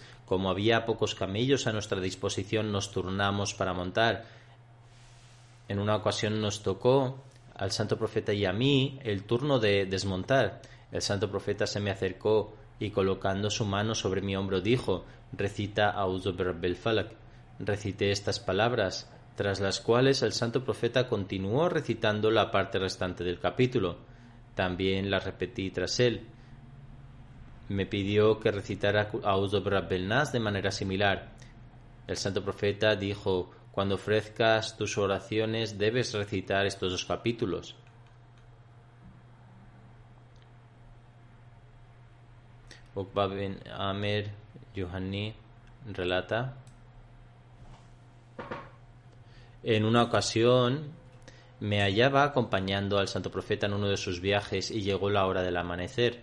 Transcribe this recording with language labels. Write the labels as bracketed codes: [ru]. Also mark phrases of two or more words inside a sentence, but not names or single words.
[es] Como había pocos camellos a nuestra disposición, nos turnamos para montar. En una ocasión nos tocó al Santo Profeta y a mí el turno de desmontar. El Santo Profeta se me acercó y, colocando su mano sobre mi hombro, dijo: recita [ar] أعوذ برب الفلق. [es] Recité estas palabras, tras las cuales el Santo Profeta continuó recitando la parte restante del capítulo. También la repetí tras él. Me pidió que recitara [ar] أعوذ برب الناس [es] de manera similar. El Santo Profeta dijo: cuando ofrezcas tus oraciones debes recitar estos 2 capítulos. Uqba bin Amir Juhani relata: en una ocasión me hallaba acompañando al Santo Profeta en uno de sus viajes y llegó la hora del amanecer.